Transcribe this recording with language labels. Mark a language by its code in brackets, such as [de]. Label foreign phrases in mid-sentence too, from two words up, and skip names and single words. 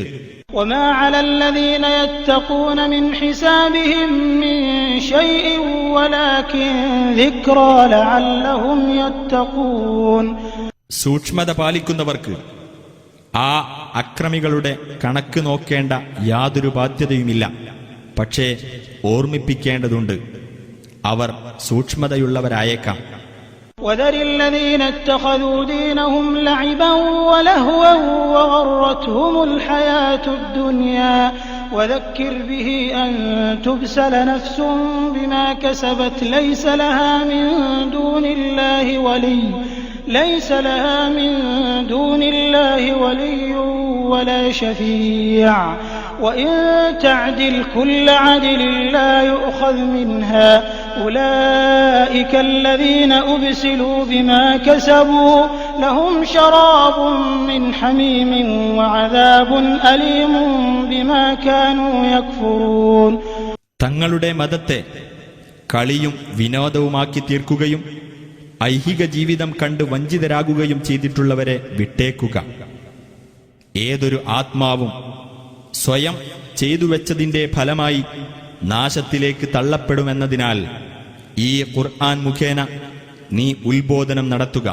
[ar] وما على الذين يتقون من حسابهم من شيء ولكن ذكرى لعلهم يتقون. [ml] സൂക്ഷ്മത പാലിക്കുന്നവർക്ക് ആ അക്രമികളുടെ കണക്ക് നോക്കേണ്ട യാതൊരു ബാധ്യതയുമില്ല. പക്ഷേ ഓർമ്മിപ്പിക്കേണ്ടതുണ്ട്, അവർ സൂക്ഷ്മതയുള്ളവരായേക്കാം. [ar] وذر الذين اتخذوا دينهم لعبا ولهوا وغرتهم الحياة الدنيا وذكر به أن تبسل نفس بما كسبت ليس لها من دون الله ولي ولا شفيع وإن تعدل كل عدل لا يؤخذ منها أولئك الذين أبسلوا بما كسبوا لهم شراب من حميم وعذاب أليم بما كانوا يكفرون. [ml] തങ്ങളുടെ മതത്തെ കളിയും വിനോദവുമാക്കി തീർക്കുകയും ഐഹിക ജീവിതം കണ്ട് വഞ്ചിതരാകുകയും ചെയ്തിട്ടുള്ളവരെ വിട്ടേക്കുക. ഏതൊരു ആത്മാവും സ്വയം ചെയ്തുവെച്ചതിന്റെ ഫലമായി നാശത്തിലേക്ക് തള്ളപ്പെടുമെന്നതിനാൽ ഈ ഖുർആൻ മുഖേന നീ ഉത്ബോധനം നടത്തുക.